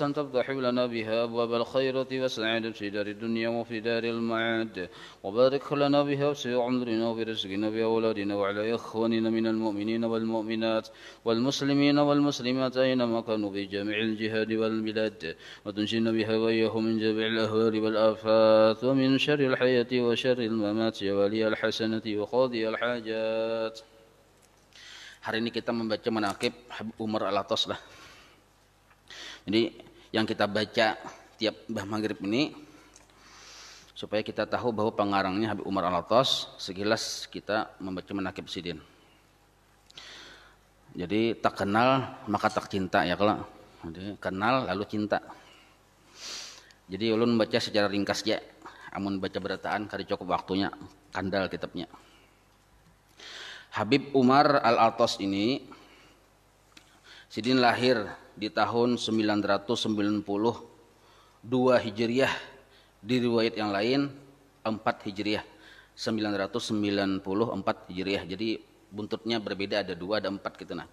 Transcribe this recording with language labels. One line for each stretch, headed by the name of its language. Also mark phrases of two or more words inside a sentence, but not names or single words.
Arabic: تفتح لنا بها أبواب الخيرة والسعادة في دار الدنيا وفي دار المعاد وبارك لنا بها في عمرنا وبرزقنا بأولادنا وعلى إخواننا من المؤمنين والمؤمنات والمسلمين والمسلمات أينما كانوا في جميع الجهاد والبلاد وتنجينا بها وإياهم من جميع الأهوال والآفات ومن شر الحياة وشر الممات يا ولي الحسنة وقاضي الحاجات.
Indonesian: Hari ini kita membaca manaqib Habib Umar Al-Atas lah. Jadi yang kita baca tiap maghrib ini supaya kita tahu bahwa pengarangnya Habib Umar Al-Atas, sekilas kita membaca manaqib Sidin. Jadi tak kenal maka tak cinta ya kalau. Jadi kenal lalu cinta. Jadi ulun membaca secara ringkas ya.
Banjar: Amun baca berataan kali cukup waktunya kandal kitabnya.
Indonesian: Habib Umar Al-Atas ini Sidin lahir di tahun 992 Hijriah, di riwayat yang lain 4 Hijriah, 994 Hijriah. Jadi buntutnya berbeda, ada 2 ada 4 gitu nah.